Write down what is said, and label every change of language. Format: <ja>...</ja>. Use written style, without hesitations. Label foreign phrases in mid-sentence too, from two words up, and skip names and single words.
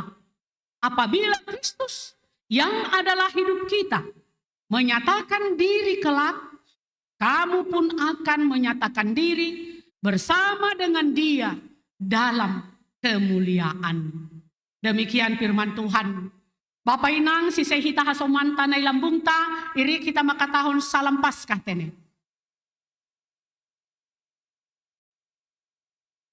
<id>Apabila Kristus yang adalah hidup kita menyatakan diri kelak, kamu pun akan menyatakan diri bersama dengan Dia dalam kemuliaan. Demikian firman Tuhan.</id> <bts>Bapak Inang si sehita hasomanta na ilambungta, iri kita makatahon salam Paskah tene.</bts>